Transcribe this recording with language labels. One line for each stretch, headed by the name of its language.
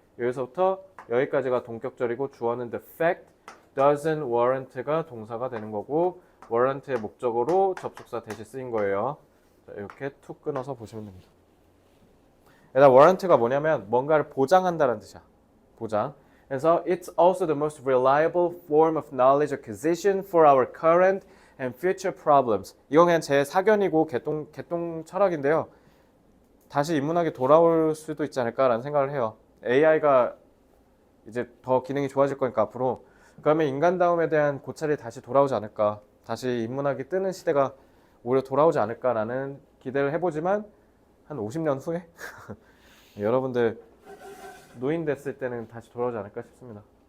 Korean: 여기서부터 여기까지가 동격절이고 주어는
English: the fact doesn't warrant
Korean: 가 동사가 되는 거고 warrant의 목적으로 접속사 대신 쓰인 거예요. 자, 이렇게 툭 끊어서 보시면 됩니다. 일단 warrant가 뭐냐면 뭔가를 보장한다는 뜻이야. 보장.
English: 그래서 it's also the most reliable form of knowledge acquisition for our current and future problems.
Korean: 이건 그냥 제 사견이고 개똥 철학인데요. 다시 인문학에 돌아올 수도 있지 않을까라는 생각을 해요. AI가 이제 더 기능이 좋아질 거니까 앞으로 그러면 인간다움에 대한 고찰이 다시 돌아오지 않을까. 다시 인문학이 뜨는 시대가 오히려 돌아오지 않을까라는 기대를 해보지만 한 50년 후에 여러분들 노인 됐을 때는 다시 돌아오지 않을까 싶습니다.